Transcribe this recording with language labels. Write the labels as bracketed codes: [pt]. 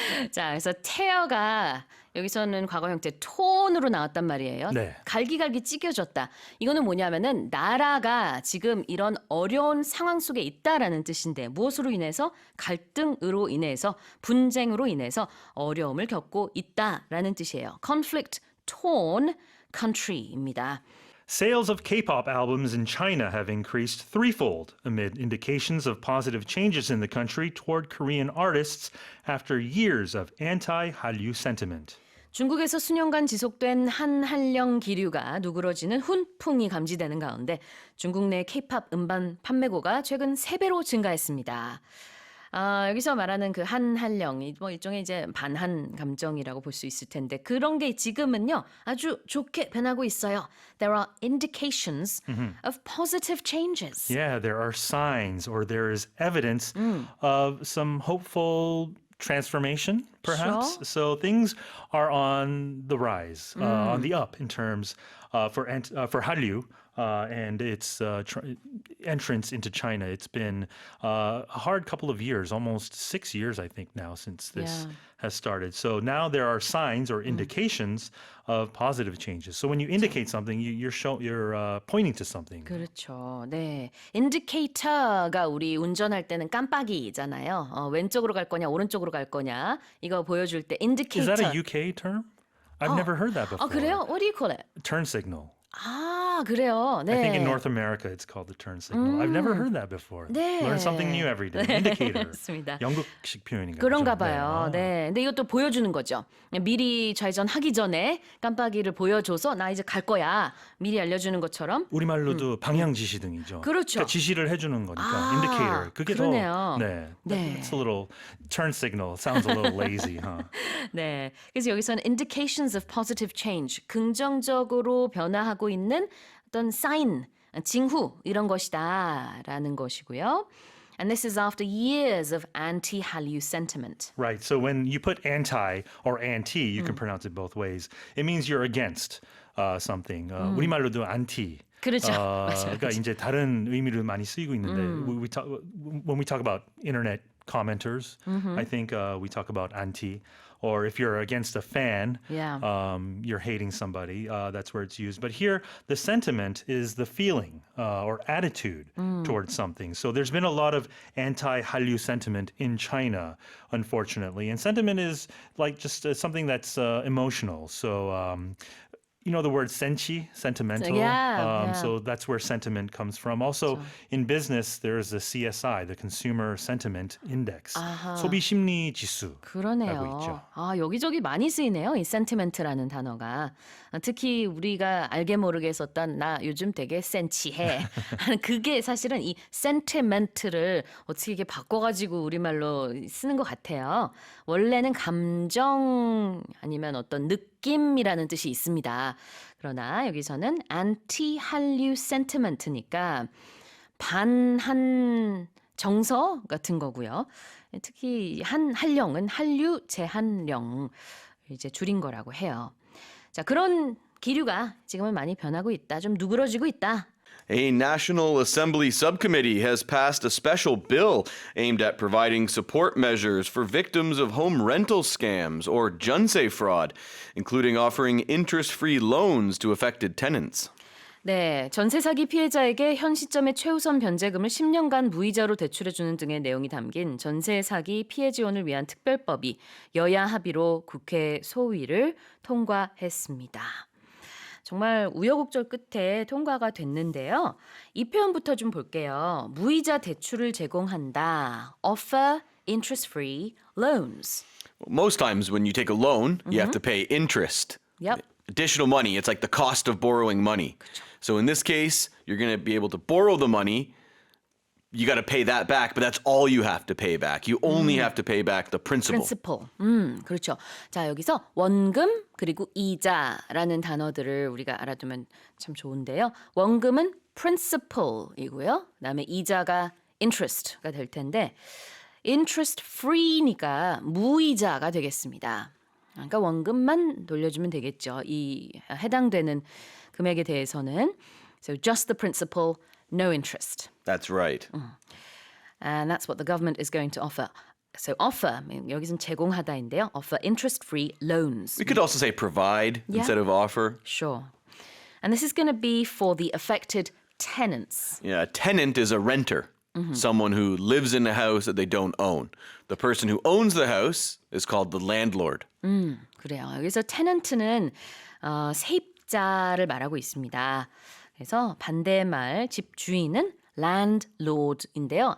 [ko] 자, 그래서 테어가 여기서는 과거 형태 톤으로 나왔단 말이에요. 네. 갈기갈기 찢겨졌다. 이거는 뭐냐면은 나라가 지금 이런 어려운 상황 속에 있다라는 뜻인데 무엇으로 인해서 갈등으로 인해서 분쟁으로 인해서 어려움을 겪고 있다라는 뜻이에요. [en] Conflict torn country입니다. Sales of K-pop albums in China have increased threefold amid indications of positive changes in the country toward Korean artists after years of anti-Hallyu sentiment. [ko] 중국에서 수년간 지속된 한한령 기류가 누그러지는 훈풍이 감지되는 가운데 중국 내 K-팝 음반 판매고가 최근 3배로 증가했습니다. 여기서 말하는 그 한한령, 뭐 일종의 이제 반한 감정이라고 볼 수 있을 텐데 그런 게 지금은요 아주 좋게 변하고 있어요. [en] There are indications of positive changes. Yeah, there are signs or there is evidence of some hopeful transformation, perhaps. Sure. So things are on the rise, on the up in terms for Hallyu and its entrance into China. It's been a hard couple of years, almost 6 years, I think, now since this has started. So now there are signs or indications of positive changes. So when you indicate something, you're pointing to something. [ko] 그렇죠. 네. 인디케이터가 우리 운전할 때는 깜빡이잖아요. 왼쪽으로 갈 거냐, 오른쪽으로 갈 거냐. 이거 보여줄 때 [en] Is [ko] 인디케이터. [en] that a UK term? I've never heard that before. [ko] 그래요? [en] What do you call it? Turn signal. [ko] 그래요. 네. [en] I think in North America it's called the turn signal. I've never heard that before. [ko] 네. [en] Learn something new every day. Indicator. [ko] 맞습니다. 영국식 표현인가요? 그런가 좀? 봐요. 네. 근데 이것도 보여주는 거죠. 미리 좌회전하기 전에 깜빡이를 보여줘서 나 이제 갈 거야. 미리 알려주는 것처럼. 우리말로도 방향 지시등이죠. 그렇죠. 그러니까 지시를 해주는 거니까. indicator. 그게 그러네요. 더 네. 네. [en] It's a little turn signal. Sounds a little lazy, huh? [ko] 네. 그래서 여기서는 [en] indications of positive change, [ko] 긍정적으로 변화하고 있는 어떤 사인, 징후 이런 것이다라는 것이고요. [en] And this is after years of anti-Hallyu sentiment. Right. So when you put anti or anti, you can pronounce it both ways. It means you're against something. [ko] 우리말로도 anti. 그렇죠. 맞아요. 그러니까 이제 다른 의미로 많이 쓰이고 있는데 [en] when we talk about internet commenters, I think we talk about anti. Or if you're against a fan, you're hating somebody. That's where it's used. But here, the sentiment is the feeling or attitude towards something. So there's been a lot of anti-Hallyu sentiment in China, unfortunately. And sentiment is like just something that's emotional. So you know the word senchi, sentimental. So that's where sentiment comes from. Also, in business, there's the CSI, the Consumer Sentiment Index. [ko] 소비 심리 지수라고 그러네요. 있죠. 여기저기 많이 쓰이네요. 이 sentiment라는 단어가. 특히 우리가 알게 모르게 썼던 나 요즘 되게 센치해. 그게 사실은 이 sentiment를 어떻게 이렇게 바꿔가지고 우리말로 쓰는 것 같아요. 원래는 감정 아니면 어떤 느낌이라는 뜻이 있습니다. 그러나 여기서는 anti-Hallyu sentiment니까 반한 정서 같은 거고요. 특히 한령은 한류 제한령 이제 줄인 거라고 해요. 자, 그런 기류가 지금은 많이 변하고 있다. 좀 누그러지고 있다. [en] A National Assembly subcommittee has passed a special bill aimed at providing support measures for victims of home rental scams or 전세 fraud, including offering interest-free loans to affected tenants. [ko] 네, 전세 사기 피해자에게 현 시점의 최우선 변제금을 10년간 무이자로 대출해주는 등의 내용이 담긴 전세 사기 피해 지원을 위한 특별법이 여야 합의로 국회 소위를 통과했습니다. 정말 우여곡절 끝에 통과가 됐는데요. 이 표현부터 좀 볼게요. 무이자 대출을 제공한다. [en] Offer interest-free loans. Most times when you take a loan, you have to pay interest. Yep. Additional money. It's like the cost of borrowing money. So in this case, you're going to be able to borrow the money. You got to pay that back, but that's all you have to pay back. You only have to pay back the principal. [ko] principal. 그렇죠. 자, 여기서 원금 그리고 이자라는 단어들을 우리가 알아두면 참 좋은데요. 원금은 principal이고요. 그다음에 이자가 interest가 될 텐데 interest free니까 무이자가 되겠습니다. 그러니까 원금만 돌려주면 되겠죠. 이 해당되는 금액에 대해서는 [en] so just the principal, no interest. That's right. And that's what the government is going to offer. So offer, [ko] 여기서는 제공하다인데요. [en] Offer interest-free loans. We could also say provide instead of offer. Sure. And this is going to be for the affected tenants. Yeah, a tenant is a renter. Someone who lives in a house that they don't own. The person who owns the house is called the landlord. [ko] 그래요. 여기서 tenant는 세입자를 말하고 있습니다. 그래서 반대말 집주인은 landlord인데요.